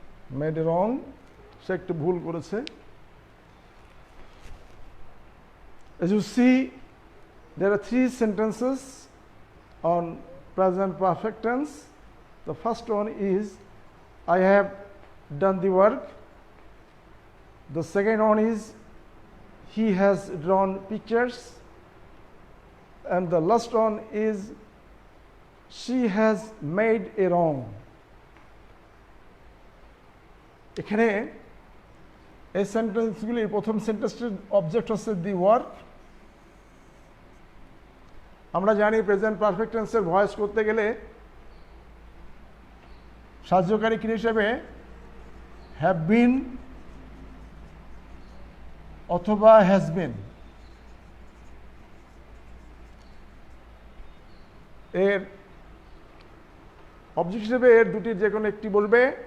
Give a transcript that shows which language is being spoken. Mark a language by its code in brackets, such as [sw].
[en] Made a wrong, [bn] সে একটা ভুল করেছে। [en] As you see, there are 3 sentences on present perfect tense. The first one is, I have done the work. The second one is, he has drawn pictures. And the last one is, she has made a wrong. [bn] এখানে এই সেন্টেন্সগুলির প্রথম সেন্টেন্সটির object হচ্ছে the work. আমরা জানি present perfect টেন্সের voice করতে গেলে সাহায্যকারী ক্রিয়া হিসেবে হ্যাভ বিন অথবা হ্যাজ বিন, এর অবজেক্ট হিসেবে এর দুটির যে কোনো একটি বলবে।